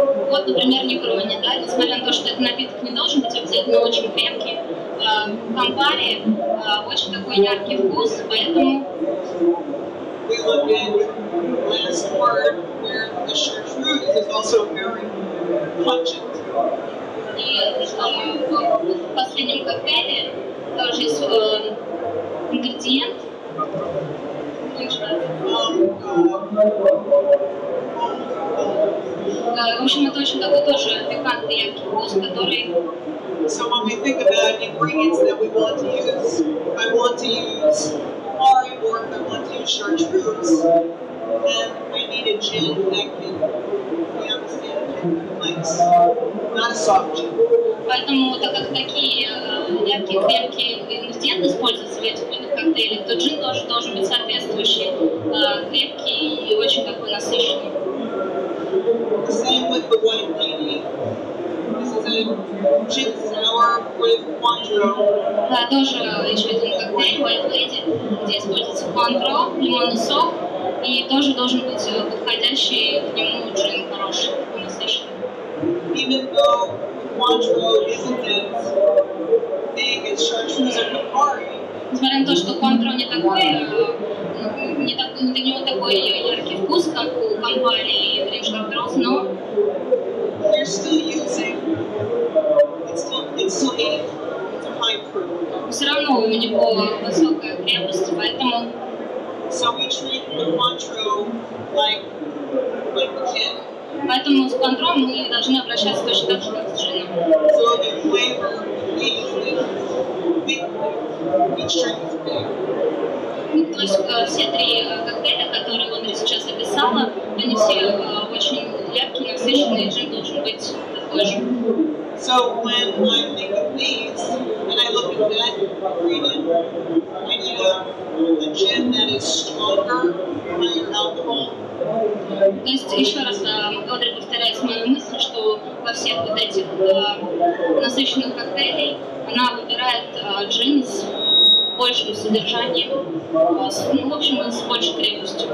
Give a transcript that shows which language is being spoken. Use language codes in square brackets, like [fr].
[ru] Вот, например, Негрони, да, несмотря на то, что этот напиток не должен быть обязательно очень крепкий, в Campari очень такой яркий вкус, поэтому [en] we look at last word, where the chartreuse is also very pungent. [ru] И в последнем коктейле тоже есть ингредиент. В общем, это очень такой тоже пикантный яркий вкус, который... [en] So when we think about ingredients that we want to use, I want to use Ari, or if I want to use chartreuse, then I need a gin that can, we understand, complex, not a soft gin. [ru] Поэтому, так как такие яркие, крепкие ингредиенты используются в этих видах коктейлей, то джин тоже должен быть соответствующий, крепкий и очень такой насыщенный. [en] The same with the white lady. This is a gin sour with Cointreau. [ru] Да, тоже еще один коктейль White Lady, где используется Cointreau, лимонный сок, и тоже должен быть подходящий к нему джин хороший, насыщенный. [en] Even though Cointreau isn't as big as chartreuse or Campari, [ru] несмотря на то, что Cointreau не такой, не такой яркий вкус, как у Campari и Green Chartreuse, но [en] you're still using, it's still aged, it's a high proof. [ru] все равно у него высокая крепость, поэтому... [en] So we treat the Cointreau like the gin. [ru] Поэтому с Cointreau мы должны обращаться точно так же, как с джином. [en] So the flavor is big, each drink is big. [ru] То есть все три коктейля, которые Одри сейчас описала, они все очень яркие, насыщенные, джин должен быть такой же. [en] So when I think of these, and I look at that ingredient, I need a gin that is stronger, higher alcohol. [ru] То есть, еще раз, Одри повторяет мою мысль, что во всех вот этих насыщенных коктейлей она выбирает джин с большим содержанием, в общем, с большей крепостью.